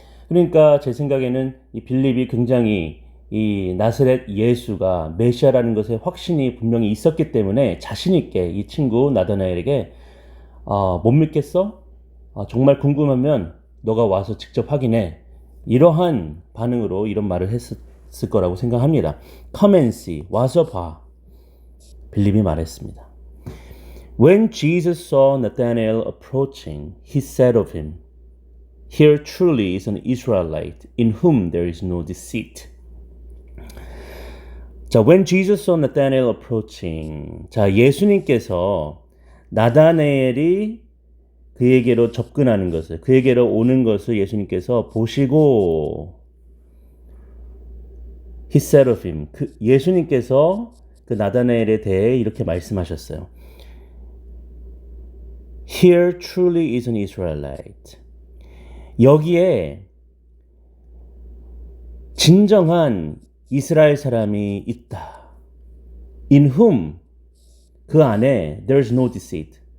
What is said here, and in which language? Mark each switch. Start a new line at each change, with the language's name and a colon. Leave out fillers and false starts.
Korean: 그러니까 제 생각에는 이 빌립이 굉장히 이 나사렛 예수가 메시아라는 것에 확신이 분명히 있었기 때문에 자신 있게 이 친구 나다나엘에게 못 믿겠어? 정말 궁금하면 너가 와서 직접 확인해. 이러한 반응으로 이런 말을 했을 거라고 생각합니다.
English: Come and see.
Korean: 와서 봐. 빌립이 말했습니다.
English: When Jesus saw Nathanael approaching, he said of him, Here truly is an Israelite in whom there is no deceit. 자, when Jesus saw Nathanael approaching.
Korean: 자, 예수님께서 나다나엘이 그에게로 접근하는 것을, 그에게로 오는 것을 예수님께서 보시고
English: He said of him.
Korean: 예수님께서 그 나다나엘에 대해 이렇게 말씀하셨어요.
English: Here truly is an Israelite.
Korean: 여기에 진정한 이스라엘 사람이 있다.
English: In whom
Korean: 그 안에
English: there's no deceit.